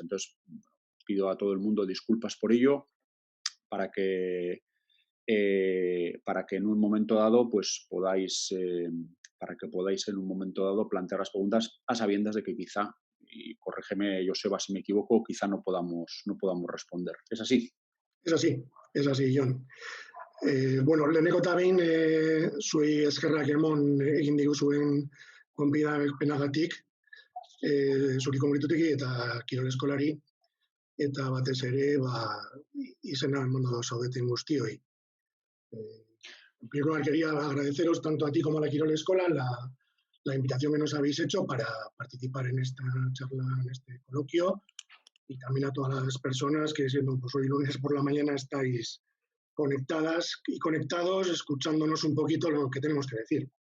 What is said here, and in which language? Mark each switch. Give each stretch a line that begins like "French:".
Spanish: Entonces, pido a todo el mundo disculpas por ello para que en un momento dado pues podáis en un momento dado plantear las preguntas a sabiendas de que quizá, y corrígeme Joseba si me equivoco, quizá no podamos responder. ¿Es así? Es así, Jon.
Basque: Bueno, leheneko eta behin zuei eskerrak emon egin diguzuen gonbidapenagatik, zuri kongretutik eta kirol eskolari, eta batez ere izena emango zaudeten guztioi.
Spanish: En primer lugar, quería agradeceros tanto a ti como a la Kirol Escola la invitación que nos habéis hecho para participar en esta charla, en este coloquio, y también a todas las personas que, siendo pues hoy lunes por la mañana, estáis conectadas y conectados, escuchándonos un poquito lo que tenemos que decir.